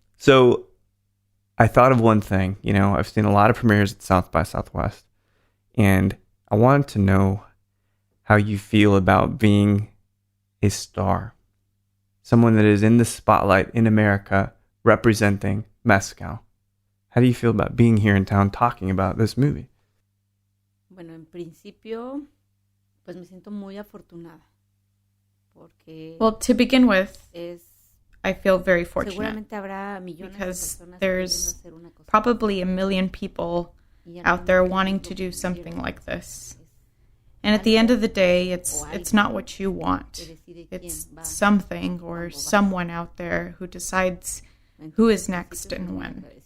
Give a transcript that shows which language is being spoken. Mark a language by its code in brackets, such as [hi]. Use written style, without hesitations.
[en] So I thought of one thing, I've seen a lot of premieres at South by Southwest, and I wanted to know how you feel about being a star, someone that is in the spotlight in America, representing Mezcal. How do you feel about being here in town talking about this movie? [es] Bueno, en principio, pues me siento muy afortunada. Porque [en] well, to begin with, I feel very fortunate because there's probably 1 million people out there wanting to do something like this. And at the end of the day, it's not what you want. It's something or someone out there who decides who is next and when.